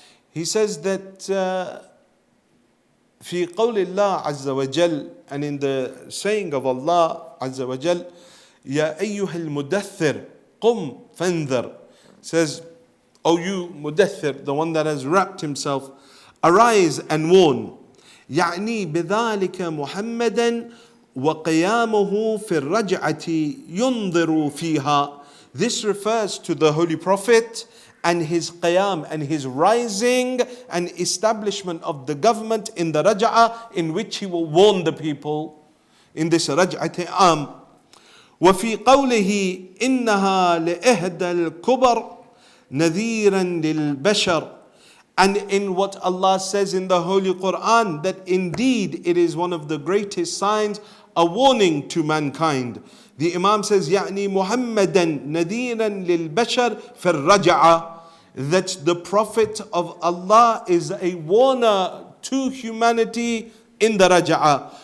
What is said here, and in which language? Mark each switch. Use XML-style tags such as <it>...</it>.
<en>He says that</en> <ar>في قول الله عز وجل,</ar> <en>and in the saying of Allah عز وجل,</en> <ar>يا أيها المدثر قم فانذر,</ar> <en>says, O you mudaththir, the one that has wrapped himself, arise and warn.</en> <ar>يعني بذلك محمدا وقيامه في الرجعة ينظر فيها.</ar> <en>This refers to the Holy Prophet and his qiyam and his rising and establishment of the government in the raj'ah, in which he will warn the people in this raj'at am.</en> <ar>وفي قوله إنها لإحدى الكبر نذيرا للبشر.</ar> <en>And in what Allah says in the Holy Quran, that indeed it is one of the greatest signs, a warning to mankind. The Imam says,</en> <ar>يعني محمدا نذيرا للبشر في الرجعة,</ar> <en>that the Prophet of Allah is a warner to humanity in the raj'ah.</en>